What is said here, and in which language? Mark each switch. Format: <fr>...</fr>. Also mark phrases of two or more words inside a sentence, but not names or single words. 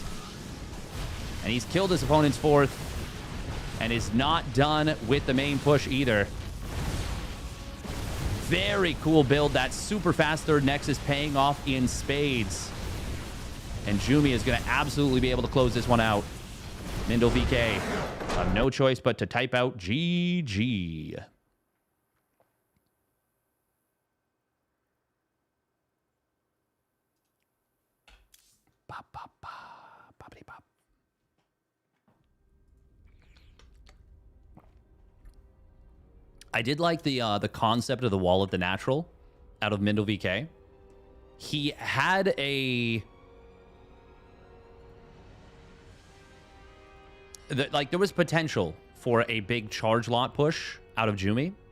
<en>And he's killed his opponent's 4th and is not done with the main push either. Very cool build. That super fast 3rd Nexus paying off in spades. And Jumy is going to absolutely be able to close this one out. MindelVK have no choice but to type out GG. Pop, pop, pop, poppity pop. I did like the concept of the wall of the natural out of MindelVK. He had a... there was potential for a big charge lot push out of Jumy.</en>